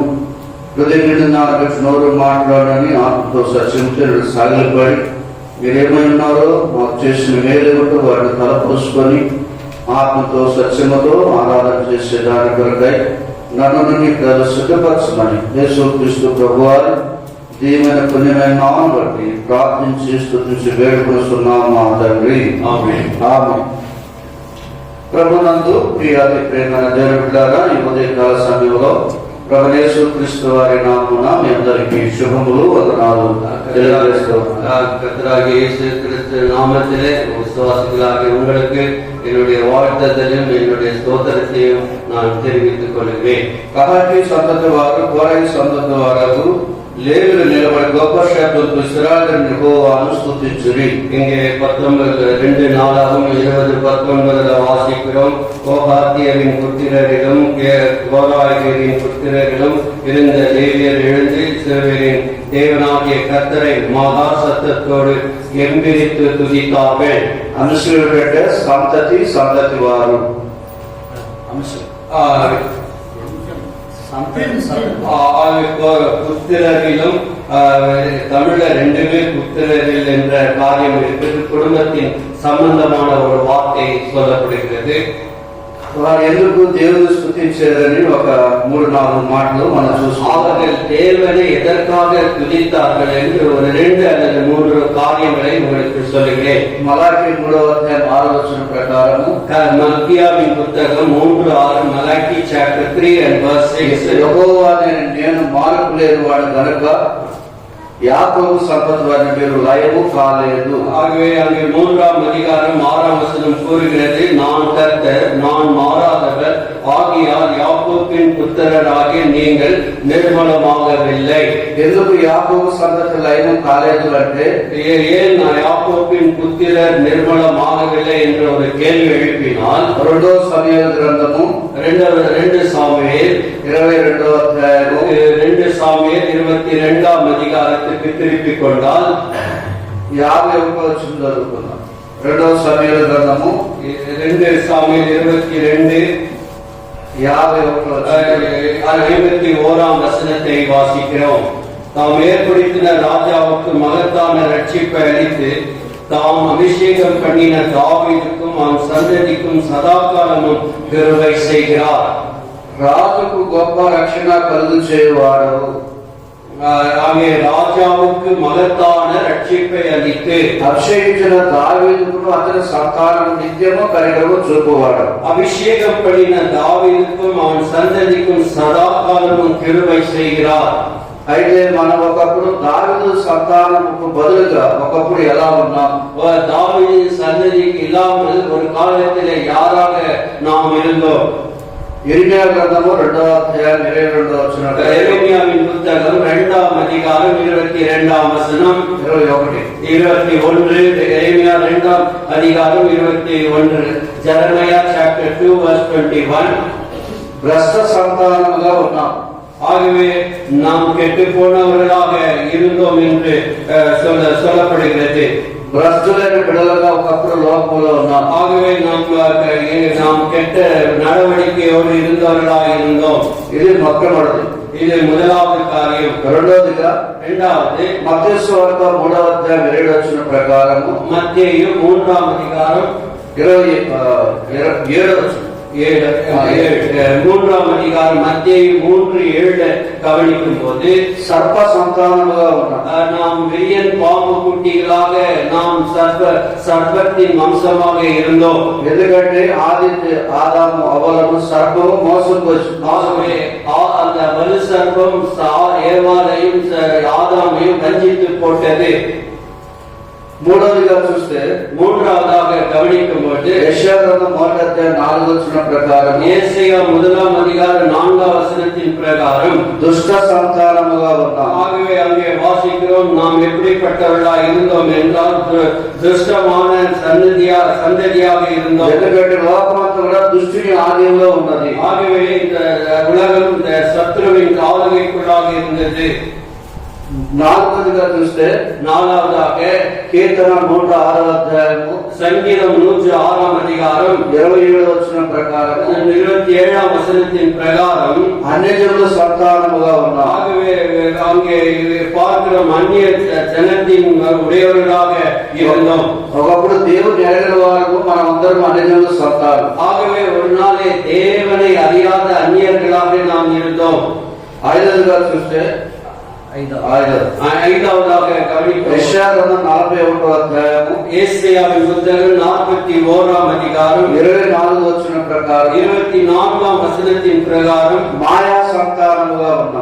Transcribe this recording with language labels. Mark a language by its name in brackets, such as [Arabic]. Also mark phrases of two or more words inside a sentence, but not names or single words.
[Telugu] హృదయం నిండిన నోరు మాట్లాడని ఆత్మతో సత్యంతో సాగిలపడి మీరేమై ఉన్నారో మాకు చేసిన మేలేమిటో వాటిని తలపోసుకొని ఆత్మతో సత్యముతో ఆరాధన చేసే దాని కొరకై నన్ను సిద్ధపరచమని యేసుక్రీస్తు ప్రభువారి దీవెన పుణ్యమైన నామమును బట్టి ప్రార్థించి స్తుతించి వేడుకొనుచున్నాము మా తండ్రి. ఆమేన్. ఆమేన్. ప్రభునందు ప్రియాతి ప్రేమైన దేవుని బిడ్డలారా, ఈ ఉదయకాల సమయంలో ప్రభు యేసుక్రీస్తు వారి నామమున మీ అందరికీ శుభములు వందనాలు తెలియజేస్తున్నాను. [Tamil] கர்த்தராகிய இயேசு கிறிஸ்து நாமத்திலே விசுவாசிகளாகிய உங்களுக்கு என்னுடைய வாழ்த்துதலையும் என்னுடைய ஸ்தோத்திரத்தையும் நான் தெரிவித்துக் கொள்கிறேன். [Telugu] కహాతీ సంతతి వారు కోరహీ సంతతి వారు లేవీయులు నిలబడి గొప్ప శబ్దంతో ఇశ్రాయేలు యెహోవాను స్తుతించిరి. [Tamil] இங்கே 2 நாளாகவும் 20-19 வாசிக்கிறோம். கோகாத்தியரின் புத்திரரிலும் கோராகியரின் புத்திரரிலும் இருந்த லேவியர் எழுந்து இஸ்ரவேலின் தேவனாகிய கர்த்தரை மகா சத்தத்தோடு எம்பிரித்து துதித்தார்கள். [Telugu] అంశులు పెట్టే సంతతి వారు [Tamil] புத்திரரிலும் தமிழ்ல 2 புத்திரரில் என்ற காரியம் இருக்கிறது. குடும்பத்தின் சம்பந்தமான ஒரு வார்த்தை சொல்லப்படுகிறது. [Telugu] వారు ఎందుకు దేవుని స్తుతించారని ఒక 3-4 మాటలు మనం చూస్తాం. [Tamil] அவர்கள் தேவனை எதற்காக துதித்தார்கள் என்று ஒரு 2 அல்லது 3 காரியங்களை உங்களுக்கு சொல்லுகிறேன். [Telugu] మలాకి 3వ అధ్యాయం 6వ వచనం ప్రకారము [Tamil] మల్కియాவின் புத்தகம் 3:6 மலாக்கி [English] chapter 3 and verse 6 [Telugu] యెహోవా నేను మార్పు లేని వాడు గనుక యాకోబు సంపద వారి పేరు లయము కాలేదు. [Tamil] ஆகவே அங்கே 3ஆம் அதிகாரம் 6ஆம் வசனம் கூறுகிறது, நான் கர்த்தர், நான் மாறாதவர் ஆகியால் யாக்கோபின் புத்திரராகிய நீங்கள் நிர்மலமாகவில்லை. [Telugu] ఎందుకు యాకోబు సంతతి లయము కాలేదు అంటే [Tamil] ஏன் யாக்கோபின் புத்திரர் நிர்மலமாகவில்லை என்ற ஒரு கேள்வி எழுப்பினால் [Telugu] 2 సమూయేలు గ్రంథము [Tamil] 2 சாமுவேல் [Telugu] 22వ అధ్యాయము [Tamil] 2 சாமுவேல் 22ஆம் அதிகாரத்துக்கு திருப்பிக் கொண்டால் [Telugu] 51వ వచనం చదువుకుందాం. 2 సమూయేలు గ్రంథము [Tamil] 2 சாமுவேல் 22 51ஆம் வசனத்தை வாசிக்கிறோம். தாம் ஏற்படுத்தின ராஜாவுக்கு மகத்தான ரட்சிப்பை அளித்து தாம் அபிஷேகம் பண்ணின தாவீதுக்கும் அவன் சந்ததிக்கும் சதாகாலமும் கிருபை செய்கிறார். [Telugu] రాజుకు గొప్ప రక్షణ కలుగు చేయవాడు. [Tamil] ஆகிய ராஜாவுக்கு மகத்தான ரட்சிப்பை அளித்து [Telugu] అభిషేకించిన దావీదుకు అతని సంతానం నిత్యము కనికరము చూపువాడు. [Tamil] அபிஷேகம் பண்ணின தாவீதுக்கும் அவன் சந்ததிக்கும் சதாகாலமும் கிருபை செய்கிறார். [Telugu] అయితే మనం ఒకప్పుడు దావీదు సంతానముకు బదులుగా ఒకప్పుడు ఎలా ఉన్నాం? [Tamil] தாவீதின் சந்ததிக்கு இல்லாமல் ஒரு காலத்திலே யாராக நாம் இருந்தோம்? [Telugu] యెరెమీయా గ్రంథము 2వ అధ్యాయం 22వ వచనం. [Tamil] எரேமியாவின் புத்தகம் 2ஆம் அதிகாரம் 22ஆம் வசனம் 21 எரேமியா 2ஆம் அதிகாரம் 21 ஜெரமியா [English] chapter 2 verse 21 [Telugu] భ్రష్ట సంతానముగా ఉన్నాం. [Tamil] ஆகவே நாம் கெட்டு போனவர்களாக இருந்தோம் என்று சொல்லப்படுகிறது. [Telugu] భ్రష్టులైన బిడ్డలుగా ఒకప్పుడు లోకంలో ఉన్నాం. [Tamil] ஆகவே நாம் கெட்ட நடவடிக்கையோடு இருந்தவர்களாக இருந்தோம். [Telugu] ఇది మొట్టమొదటి. [Tamil] இது முதலாவது காரியம். [Telugu] రెండోదిగా [Tamil] மத்தேயு [Telugu] సువార్త 3వ అధ్యాయం 7వ వచనం ప్రకారము [Tamil] மத்தேயு 3వ அதிகாரம் [Telugu] 27వ వచనం [Tamil] 3వ அதிகாரம் மத்தேயு 3:7 கவனிக்கும் போது [Telugu] సర్ప సంతానముగా ఉన్నాం. [Tamil] நாம் விரியன் பாம்பு குட்டிகளாக நாம் சர்ப்பத்தின் வம்சமாக இருந்தோம். [Telugu] ఎందుకంటే ఆదాము అవ్వలను సర్పము మోసపోయింది. [Tamil] ஆகவே அந்த வலு சர்ப்பம் ஏவாளையும் ஆதாமையும் வஞ்சித்து போட்டது. [Telugu] మూడవదిగా చూస్తే [Tamil] மூன்றாவதாக கவனிக்கும் போது [Telugu] యెషయా గ్రంథం 1వ అధ్యాయం 4వ వచనం ప్రకారం [Tamil] ஏசாயா 1వ அதிகாரம் 4వ வசனத்தின் பிரகாரம் [Telugu] దుష్ట సంతానముగా ఉన్నాం. [Tamil] ஆகவே அங்கே வாசிக்கிறோம், நாம் எப்படிப்பட்டவர்களாக இருந்தோம் என்றால் துஷ்டமான சந்ததியாக இருந்தோம். [Telugu] ఎందుకంటే లోకమంతా కూడా దుష్టుని ఆధీనంలో ఉన్నది. [Tamil] ஆகவே இந்த உலகம் இந்த சத்ருவின் ஆளுகைக்குள்ளாக இருந்தது. [Telugu] నాలుగవదిగా చూస్తే [Tamil] நாலாவதாக [Telugu] కీర్తన 106వ అధ్యాయము [Tamil] சங்கீதம் 106వ அதிகாரம் [Telugu] 27వ వచనం ప్రకారం [Tamil] 27వ వசனத்தின் பிரகாரம் [Telugu] అన్యజనుల సంతానముగా ఉన్నాం. [Tamil] ஆகவே அங்கே பார்க்கிறோம், அந்நிய ஜனத்தின் உடையவர்களாக இருந்தோம். [Telugu] ఒకప్పుడు దేవుని ఎరగిన వారు మనం అందరం అన్యజనుల సంతానం. [Tamil] ஆகவே ஒரு நாளே தேவனை அறியாத அந்நியர்களாக நாம் இருந்தோம். [Telugu] ఐదవదిగా చూస్తే [Tamil] ஐந்தாவதாக கவனிப்போம், [Telugu] యెషయా గ్రంథం 41వ అధ్యాయము [Tamil] ஏசாயாவின் புத்தகம் 41వ அதிகாரம் [Telugu] 24వ వచనం ప్రకారం [Tamil] 24వ வசனத்தின் பிரகாரம் [Telugu] మాయా సంతానముగా ఉన్నాం.